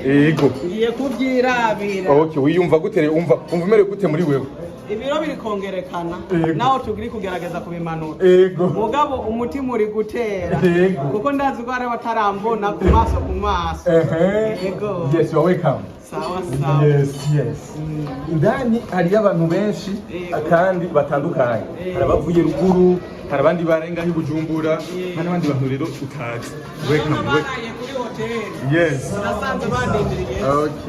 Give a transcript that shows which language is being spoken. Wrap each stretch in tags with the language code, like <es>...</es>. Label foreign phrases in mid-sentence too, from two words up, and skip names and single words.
<rn>Yego. Ngiye kubyirabira. Okay, wiyumva gute rero umva umerewe gute muri wewe? Ibiro biri kongerekana naho tugiri kugerageza kubimanura. Mugabo umutima uri gutera kuko ndazi ko ari batarambona ku maso ku maso. Yego.</rn> <en>Yes, you are welcome.</en> <sw>Sawa sawa.</sw> <en>Yes.</en> <rn>Indani hari abantu benshi kandi batandukanye. Hari abavuye ruguru, hari abandi barenga hi Bujumbura, hari abandi bantu rero utazi.</rn> <en>Welcome.</en> <rn>Baraye kuri hotel.</rn> <en>Yes.</en> <rn>Nasanze bandindiriye.</rn> <en>Okay.</en>